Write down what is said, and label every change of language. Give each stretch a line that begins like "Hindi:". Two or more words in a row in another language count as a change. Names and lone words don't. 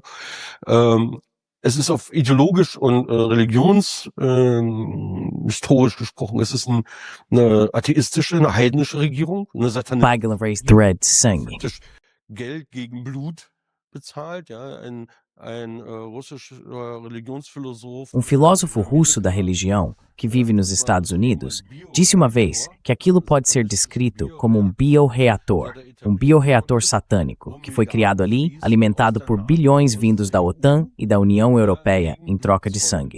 German: Es ist auf ideologisch und historisch gesprochen, es ist eine atheistische, eine heidnische Regierung, eine satanistische, Geld gegen Blut bezahlt, ja, ein russischer Religionsphilosoph.
Portuguese: Filósofo russo da religião, que vive nos Estados Unidos, disse uma vez que aquilo pode ser descrito como um bioreator satânico, que foi criado ali, alimentado por bilhões vindos da OTAN e da União Europeia em troca de sangue.